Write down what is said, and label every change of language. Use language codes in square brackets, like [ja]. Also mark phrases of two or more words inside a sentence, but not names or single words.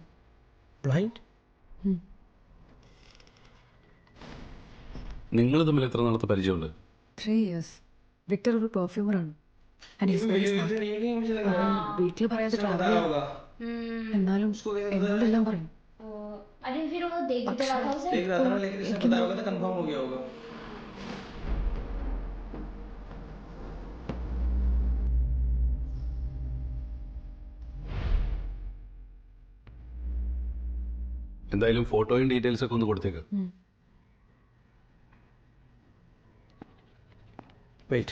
[ml] ബ്ലൈൻഡ്? നിങ്ങൾ തമ്മിൽ എത്ര നാളത്തെ പരിചയമുണ്ട്? [en] 3 years. [ml] വിക്ടർ ഒരു പെർഫ്യൂമറാണ്. [en] and is very smart. [ml] വീട്ടിൽ പറയാതെ ട്രാവൽ ചെയ്യാം. എന്നാലും എന്നോടെല്ലാം പറയും. [hi] अरे फिर वो देख तो रहा था उसे. देख रहा था ना, लेकिन इसने बताया होगा तो कंफर्म हो गया होगा. [ml] എന്തായാലും ഫോട്ടോയും ഡീറ്റെയിൽസ് ഒക്കെ ഒന്ന് കൊടുത്തേക്ക്. വെയിറ്റ്.